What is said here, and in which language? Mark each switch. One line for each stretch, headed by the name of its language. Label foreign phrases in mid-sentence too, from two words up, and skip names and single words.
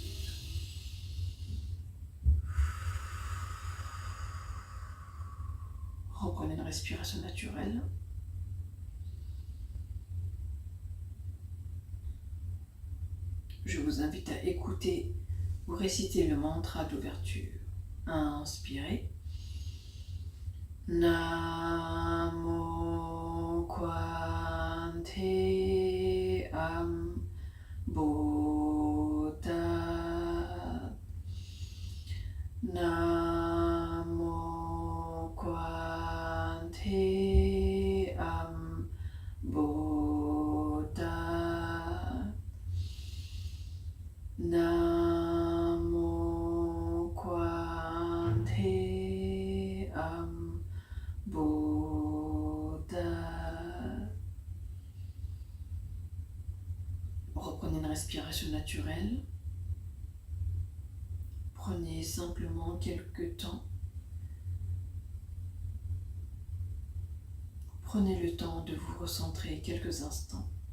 French: Reprenez une respiration naturelle. Je vous invite à écouter ou réciter le mantra d'ouverture. Inspirez. Namo Kwante Am Bodha. Namo Kwante Am Bodha. Namo Kwante Am Bodha. Reprenez une respiration naturelle. Prenez simplement quelques temps. Prenez le temps de vous recentrer quelques instants.